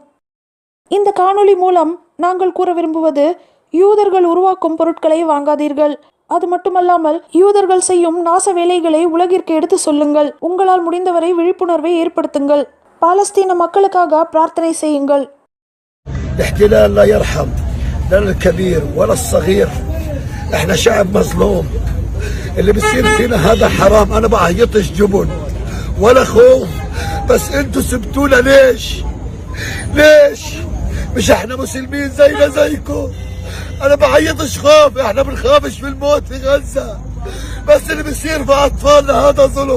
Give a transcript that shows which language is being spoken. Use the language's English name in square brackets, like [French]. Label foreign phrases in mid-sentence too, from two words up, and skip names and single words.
[Tamil] இந்த காணொளி மூலம் நாங்கள் கூற விரும்புவது, யூதர்கள் உருவாக்கும் பொருட்களை வாங்காதீர்கள். அது மட்டுமல்லாமல் யூதர்கள் செய்யும் நாச வேலைகளை உலகிற்கு எடுத்து சொல்லுங்கள். உங்களால் முடிந்தவரை விழிப்புணர்வை ஏற்படுத்துங்கள். பாலஸ்தீன மக்களுக்காக பிரார்த்தனை செய்யுங்கள். [Arabic] الاحتلال لا يرحم لا الكبير ولا الصغير. احنا شعب مظلوم. اللي بيصير فينا هذا حرام. انا بعيطش جبن ولا خوف، بس انتوا سبتونا ليش؟ ليش؟ مش احنا مسلمين زينا زيكم؟ انا بعيطش خوف، احنا بنخافش من الموت في غزة، بس اللي بيصير في اطفالنا هذا ظلم.